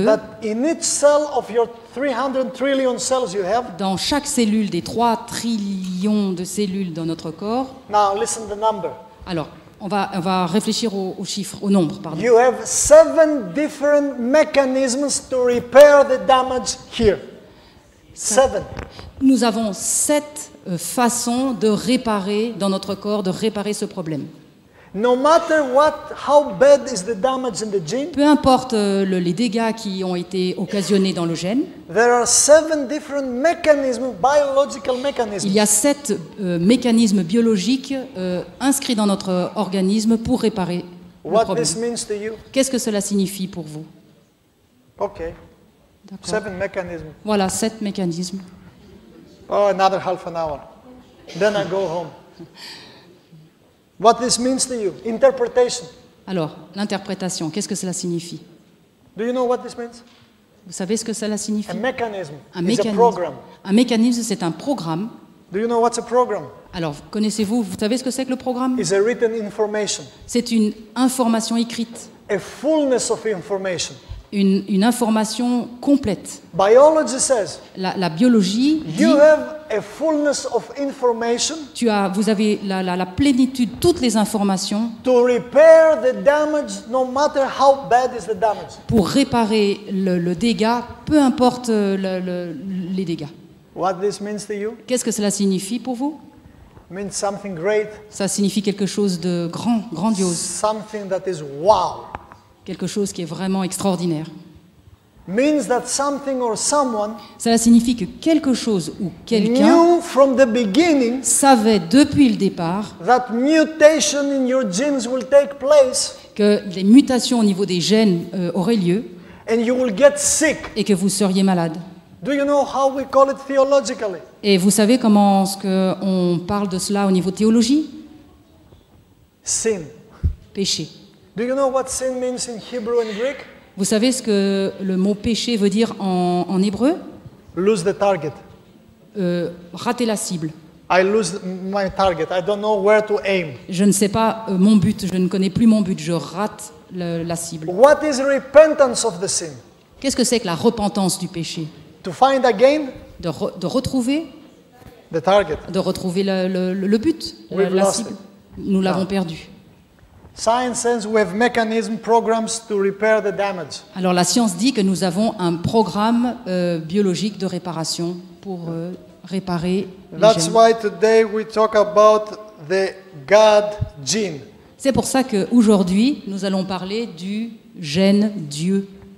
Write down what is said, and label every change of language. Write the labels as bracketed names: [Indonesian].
[English] that in each cell of your 300 trillion cells you have, [French] dans chaque cellule des 3 trillions de cellules dans notre corps, [English] now listen the number. [French] alors on va réfléchir aux chiffres, au nombre, pardon. [English] You have 7 different mechanisms to repair the damage here. [French] 7. Nous avons 7 façons de réparer dans notre corps, de réparer ce problème. [English] No matter how bad is the damage in the gene, [French] Peu importe les dégâts qui ont été occasionnés dans le gène, [English] there are 7 different mechanisms, biological mechanisms. [French] il y a 7 mécanismes biologiques inscrits dans notre organisme pour réparer le [English] What [French] problème. [English] this means to you? [French] Qu'est-ce que cela signifie pour vous? [English] Okay, [French] D'accord. [English] 7 mechanisms. [French] Voilà, 7 mécanismes. [English] Oh, another half an hour. Then I go home. What this means to you? Interpretation. [French] Alors, l'interprétation, qu'est-ce que cela signifie? [English] Do you know what this means? [French] Vous savez ce que cela signifie? [English] A mechanism [French] Un [English] is a [French] mécanisme. [English] program. [French] Un mécanisme, c'est un programme. [English] Do you know what's a program? [French] Alors, connaissez-vous, vous savez ce que c'est que le programme? [English] It's a written information, [French] C'est une information écrite, [English] a fullness of information. [French] une information complète. [English] Biology says [French] La biologie dit, [English] you have a fullness of information [French] vous avez la plénitude, toutes les informations [English] to repair the damage no matter how bad is the damage. [French] pour réparer le dégât, peu importe les dégâts. [English] What this means to you? [French] Qu'est-ce que cela signifie pour vous? [English] Means something great, [French] Ça signifie quelque chose de grandiose, [English] something that is wow. [French] quelque chose qui est vraiment extraordinaire. [English] Means that something or someone [French] Cela signifie que quelque chose ou quelqu'un [English] knew from the beginning [French] savait depuis le départ [English] that mutation in your genes will take place [French] que les mutations au niveau des gènes auraient lieu [English] and you will get sick. [French] et que vous seriez malade. [English] Do you know how we call it theologically? [French] Et vous savez comment on parle de cela au niveau théologie? [English] Sin. [French] Péché. [English] Do you know what sin means in Hebrew and Greek? [French] Vous savez ce que le mot péché veut dire en hébreu? [English] Lose the target. [French] Rater la cible. [English] I lose my target. I don't know where to aim. [French] Je ne sais pas mon but, je ne connais plus mon but, je rate la cible. [English] What is repentance of the sin? [French] Qu'est-ce que c'est que la repentance du péché? [English] To find again [French] De retrouver [English] the target. [French] le but, [English] We've [French] la [English] lost [French] cible. [English] it. [French] Nous l'avons perdu. [English] Science says we have mechanism programs to repair the damage. [French] Alors la science dit que nous avons un programme biologique de réparation pour réparer les [English] That's [French] gènes. [English] why today we talk about the God gene. [French] C'est pour ça qu'aujourd'hui, nous allons parler du gène Dieu.